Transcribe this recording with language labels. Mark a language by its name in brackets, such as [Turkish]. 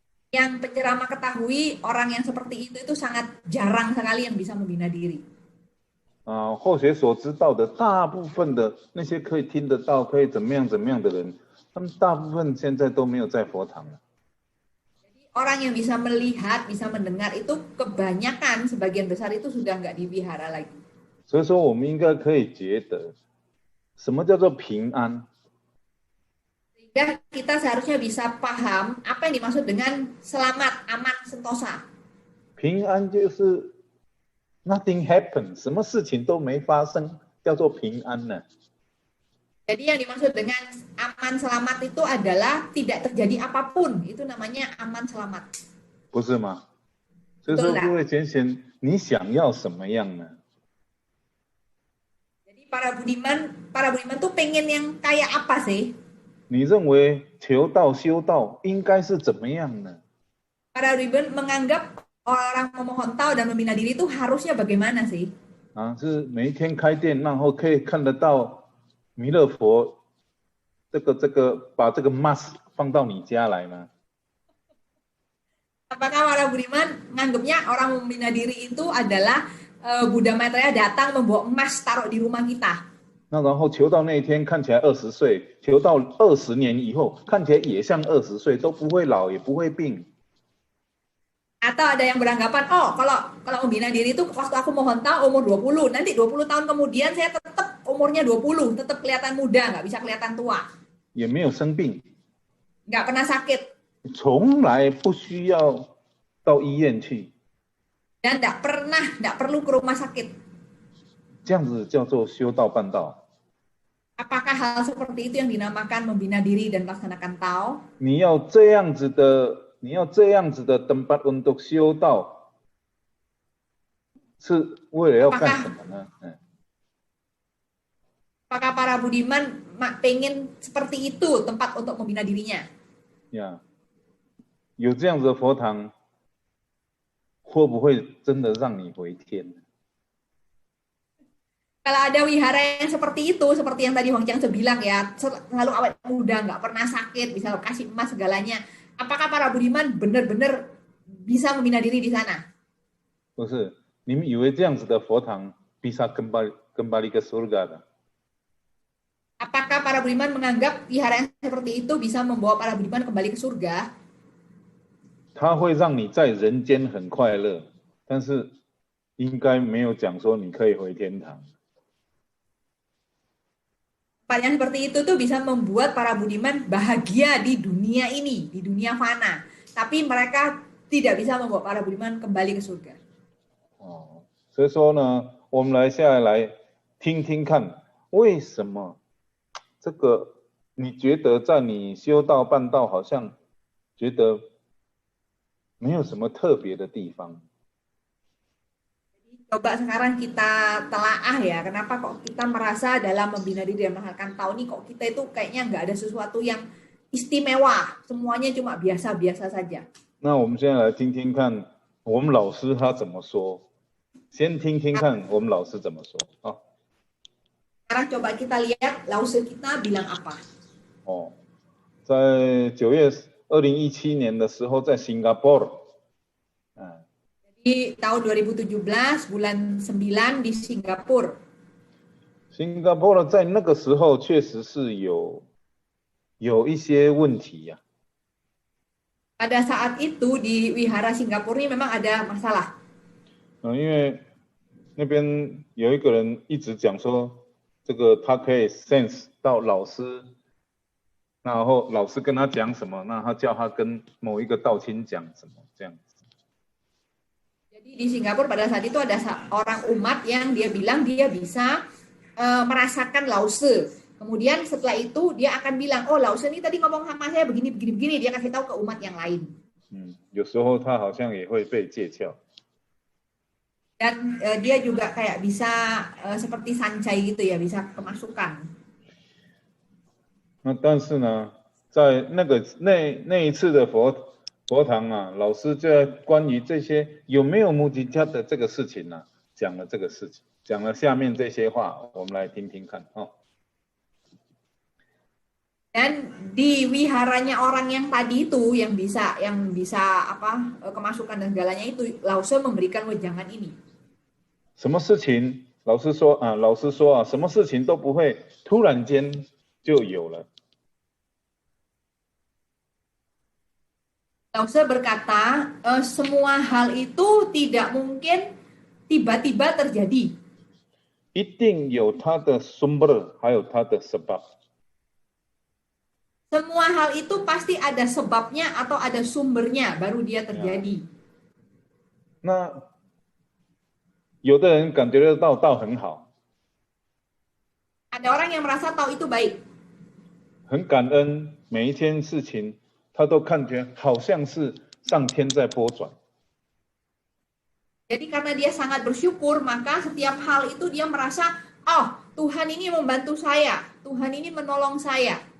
[Indonesian] Yang penceramah ketahui, orang yang seperti itu sangat jarang sekali yang bisa membina diri. [Chinese] 后学所知道的大部分的那些可以听得到、可以怎么样的人，他们大部分现在都没有在佛堂了。 [Indonesian] Orang yang bisa melihat, bisa mendengar itu kebanyakan, sebagian besar itu sudah nggak di wihara lagi. [Chinese] 所以说，我们应该可以觉得，什么叫做平安？ [Indonesian] Sehingga kita seharusnya bisa paham apa yang dimaksud dengan selamat, aman, sentosa. [Chinese] 平安就是 [English] nothing happen， [Chinese] 什么事情都没发生，叫做平安呢。 [Indonesian] Jadi yang dimaksud dengan aman selamat itu adalah tidak terjadi apapun, itu namanya aman selamat. [Chinese] 不是吗？所以说，各位贤贤，你想要什么样呢？ [Indonesian] Jadi para budiman tuh pengen yang kayak apa sih? [Chinese] 你认为求道修道应该是怎么样呢？ [Indonesian] Para budiman menganggap orang memohon Tao dan membina diri itu harusnya bagaimana sih? [Chinese] 是每一天开店，然后可以看得到。弥勒佛，把这个 mask 放到你家来吗？ [Indonesian] Apakah para budiman menganggapnya orang membina diri itu adalah Buddha Maitreya datang membawa emas taruh di rumah kita. [Chinese] 那然后求到那一天看起来20岁，求到20年以后看起来也像20岁，都不会老也不会病。 [Indonesian] Atau ada yang beranggapan, oh kalau membina diri itu waktu aku mohon tahu umur 20, nanti 20 tahun kemudian saya tetap umurnya 20, tetap kelihatan muda, nggak bisa kelihatan tua. [Chinese] 也没有生病， [Indonesian] Nggak pernah sakit. [Chinese] 从来不需要到医院去， [Indonesian] Dan nggak perlu ke rumah sakit. [Chinese] 这样子叫做修道办道。 [Indonesian] Apakah hal seperti itu yang dinamakan membina diri dan melaksanakan Tao? [Chinese] 你要这样子的 [Indonesian] tempat untuk [Chinese] 修道，是为了要干什么呢？ [Indonesian] Apakah para budiman pengen seperti itu tempat untuk membina dirinya? [Chinese] 呀，有这样子的佛堂，会不会真的让你回天？ [Indonesian] Kalau ada wihara yang seperti itu, seperti yang tadi Wang Changse bilang ya, selalu awet muda, nggak pernah sakit, bisa kasih emas segalanya. Apakah para budiman benar-benar bisa membina diri di sana? [Chinese] 不是，你们以为这样子的佛堂 [Indonesian] bisa kembali ke surga [Chinese] 的？ [Indonesian] Apakah para budiman menganggap wihara yang seperti itu bisa membawa para budiman kembali ke surga? [Chinese] 它会让你在人间很快乐，但是应该没有讲说你可以回天堂。 [Indonesian] Tempat yang seperti itu tuh bisa membuat para budiman bahagia di dunia ini, di dunia fana. Tapi mereka tidak bisa membawa para budiman kembali ke surga. [Chinese] 哦，所以说呢，我们下来听听看，为什么这个你觉得在你修道办道好像觉得没有什么特别的地方？ [Indonesian] Coba sekarang kita telaah ya, kenapa kok kita merasa dalam membina diri dan melaksanakan Tao ini kok kita itu kayaknya nggak ada sesuatu yang istimewa, semuanya cuma biasa-biasa saja. [Chinese] 那我们现在来听听看，我们老师他怎么说。先听听看我们老师怎么说啊。 [Indonesian] Sekarang coba kita lihat lause kita bilang apa. [Chinese] 哦，在9月2017年的时候，在新加坡， [Indonesian] Di tahun 2017 bulan 9 di Singapura. [Chinese] 新加坡在那个时候确实是有一些问题呀。 [Indonesian] Pada saat itu di wihara Singapura ini memang ada masalah. [Chinese] 因为那边有一个人一直讲说，这个他可以 sense 到老师，然后老师跟他讲什么，那他叫他跟某一个道亲讲什么，这样子。 [Indonesian] Jadi di Singapura pada saat itu ada orang umat yang dia bilang dia bisa merasakan lause. Kemudian setelah itu dia akan bilang, oh lause ini tadi ngomong sama saya begini. Dia kasih tahu ke umat yang lain. [Chinese] 有时候他好像也会被借窍。 [Indonesian] Dan dia juga kayak bisa seperti sancai gitu ya, bisa kemasukan. [Chinese] 那但是呢，在那一次的佛堂啊，老师就在关于这些有没有目的家的这个事情呢、讲了这个事情，讲了下面这些话，我们来听听看啊。 [Indonesian] Dan di wiharanya orang yang tadi itu yang bisa apa kemasukan dan segalanya itu lause memberikan wejangan ini. [Chinese] 什么事情？老师说啊，什么事情都不会突然间就有了。 [Indonesian] Lause berkata, semua hal itu tidak mungkin tiba-tiba terjadi. [Chinese] 一定有它的 [Indonesian] sumber， [Chinese] 还有它的 [Indonesian] sebab。 Semua hal itu pasti ada sebabnya atau ada sumbernya baru dia terjadi. [Chinese] 那有的人感觉得到道很好， [Indonesian] Ada orang yang merasa tahu itu baik. [Chinese] 很感恩，每一天事情他都看觉好像是上天在拨转。 [Indonesian] Jadi karena dia sangat bersyukur, maka setiap hal itu dia merasa, oh Tuhan ini membantu saya, Tuhan ini menolong saya.